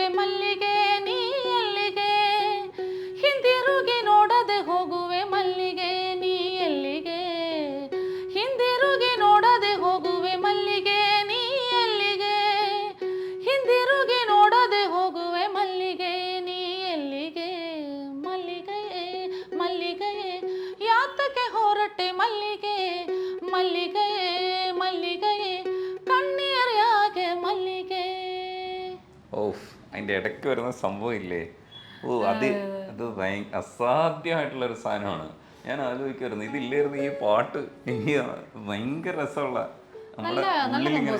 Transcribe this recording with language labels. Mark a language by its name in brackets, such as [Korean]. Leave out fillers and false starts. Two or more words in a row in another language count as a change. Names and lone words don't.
[Kannada] ಮಲ್ಲಿಗೆ ನೀ ಎಲ್ಲಿಗೆ, ಹಿಂದಿರುಗಿ ನೋಡದೆ ಹೋಗುವೆ ಮಲ್ಲಿಗೆ ನೀ ಎಲ್ಲಿಗೆ, ಹಿಂದಿರುಗಿ ನೋಡದೆ ಹೋಗುವೆ ಮಲ್ಲಿಗೆ ನೀ ಎಲ್ಲಿಗೆ, ಹಿಂದಿರುಗಿ ನೋಡದೆ ಹೋಗುವೆ ಮಲ್ಲಿಗೆ ನೀ ಎಲ್ಲಿಗೆ, ಮಲ್ಲಿಗೆಯೇ ಮಲ್ಲಿಗೆಯೇ ಯಾತಕ್ಕೆ ಹೊರಟೆ ಮಲ್ಲಿಗೆ, ಮಲ್ಲಿಗೆಯೇ [Malayalam] മല്ലികയെ കണ്ണീർ യാകെ മല്ലികേ. ഓഫ്, അതിന്റെ ഇടയ്ക്ക് വരുന്ന സംഭവം ഇല്ലേ, അത് അസാധ്യമായിട്ടുള്ളൊരു സാധനമാണ്. ഞാൻ ആലോചിക്കുമായിരുന്നു ഇതില്ലായിരുന്നു ഈ പാട്ട് ഭയങ്കര രസമുള്ള നമ്മുടെ ഉള്ളിലിങ്ങനെ.